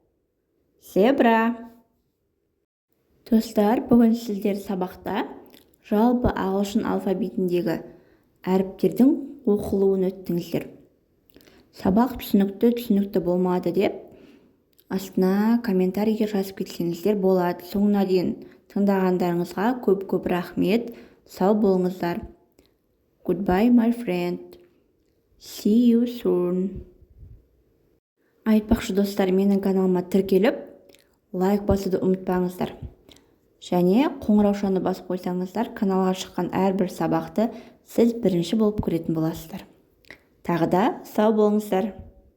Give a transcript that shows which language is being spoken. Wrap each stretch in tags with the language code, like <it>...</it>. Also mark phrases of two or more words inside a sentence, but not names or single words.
<kk>Достар, бүгін сіздер сабақта жалпы ағылшын алфавитіндегі әріптердің оқылуын өттіңіздер. Сабақ түсінікті болмады деп астына комментарийге жазып кетсеңіздер болады. Соңына дейін тыңдағандарыңызға көп рахмет. Сау болыңыздар.</kk> <en>Goodbye my friend. See you soon.</en> <kk>Айтпақшы достар, менің каналыма тіркеліп, лайк басуды ұмытпаңыздар. Және қоңыраушаны басып қойсаңыздар, каналға шыққан әрбір сабақты сіз бірінші болып көретін боласыздар. Тағы да сау болыңыздар.</kk>